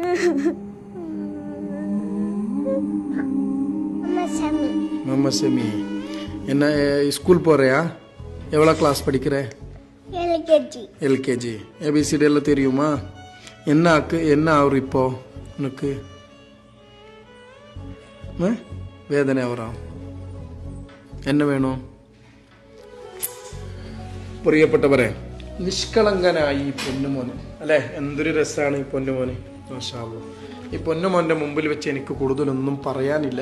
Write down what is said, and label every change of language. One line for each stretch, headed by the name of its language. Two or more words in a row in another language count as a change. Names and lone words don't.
Tamil: மாமா செமி என்ன ஸ்கூல் போறியா? எவ்வளோ கிளாஸ் படிக்கிற? எல்கேஜி. ஏபிசிடி எல்லாம் தெரியுமா? என்ன ஆகுற இப்போ உனக்கு?
Malayalam: വേദന ആവറാം. എന്നെ വേണോ? പ്രിയപ്പെട്ടവരെ, നിഷ്കളങ്കനായി ഈ പൊന്നുമോന് അല്ലേ, എന്തൊരു രസമാണ് ഈ പൊന്നുമോന്.
Arabic: ما شاء الله.
Malayalam: ഈ പൊന്നുമോൻ്റെ മുമ്പിൽ വെച്ച് എനിക്ക് കൂടുതലൊന്നും പറയാനില്ല.